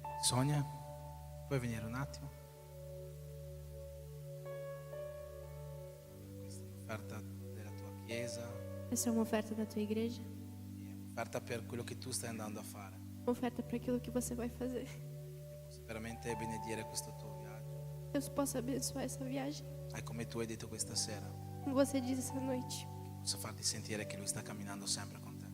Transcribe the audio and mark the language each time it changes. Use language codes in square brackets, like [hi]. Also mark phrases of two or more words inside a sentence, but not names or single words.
[it] Sonia, puoi venire un attimo? Questa è un'offerta della tua chiesa, [pt] Questa é uma oferta da tua igreja, [it] è un'offerta per quello che tu stai andando a fare. [pt] uma oferta para aquilo que você vai fazer. [it] Io posso veramente benedire questo tuo viaggio. [pt] Deus possa abençoar essa viagem, [it] E come tu hai detto questa sera, [pt] como você disse essa noite. [it] posso farti sentire che Lui sta camminando sempre con te.